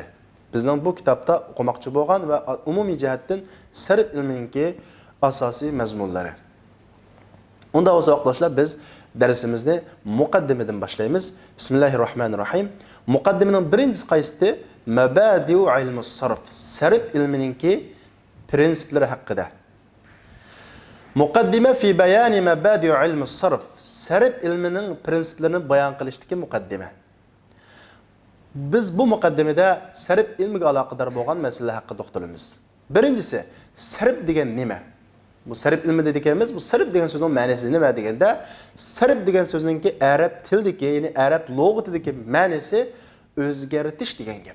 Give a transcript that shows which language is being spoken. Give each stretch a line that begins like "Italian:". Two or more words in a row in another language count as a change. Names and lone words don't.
Uzbek: Bizning bu kitobda o'qimoqchi bo'lgan va umumiy jihatdan sarf ilminingki asosiy mazmunlari. Unda o'zi vaqtdoshlar biz darsimizni muqaddimadan boshlaymiz. Bismillahirrohmanirrohim. Muqaddimaning birinchisi qaysi?
Arabic: مبادئ علم الصرف.
Uzbek: Sarf ilminingki prinsiplari haqida.
Arabic: مقدمة في بيان مبادئ علم الصرف.
Uzbek: Sarf ilmining prinsiplarini bayon qilishdagi muqaddima. Biz bu muqaddimada sarf ilmiga aloqador bo'lgan masalalar haqida to'xtalamiz. Birinchisi, sarf degan nima? Bu sarf ilmi deganimiz, bu sarf degan so'zning ma'nosi nima deganda, sarf degan so'zningki arab tilidagi, ya'ni arab lug'atidagi ma'nosi o'zgartish degan gap.